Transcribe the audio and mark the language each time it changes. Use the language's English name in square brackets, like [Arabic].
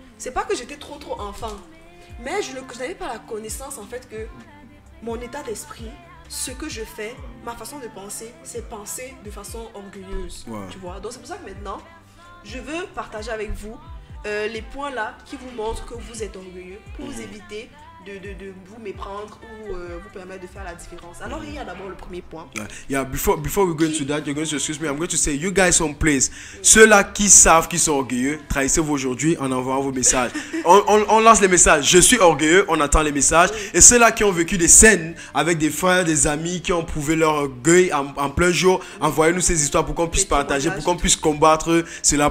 [French] C'est pas que j'étais trop enfant, mais je n'avais pas la connaissance en fait que mon état d'esprit, ce que je fais, ma façon de penser, c'est penser de façon orgueilleuse. Ouais. Tu vois. Donc c'est pour ça que maintenant, je veux partager avec vous les points là qui vous montrent que vous êtes orgueilleux pour vous éviter de vous méprendre ou vous permettre de faire la différence. Alors il y a d'abord le premier point. [English] Yeah, before we go into that, you're going to excuse me. I'm going to say, you guys on place. [French] Ceux-là qui savent qu'ils sont orgueilleux, trahissez-vous aujourd'hui en envoyant vos messages. On lance les messages. Je suis orgueilleux, on attend les messages. Et ceux-là qui ont vécu des scènes avec des frères, des amis, qui ont prouvé leur orgueil en plein jour, envoyez-nous ces histoires pour qu'on puisse partager, pour qu'on puisse combattre cela.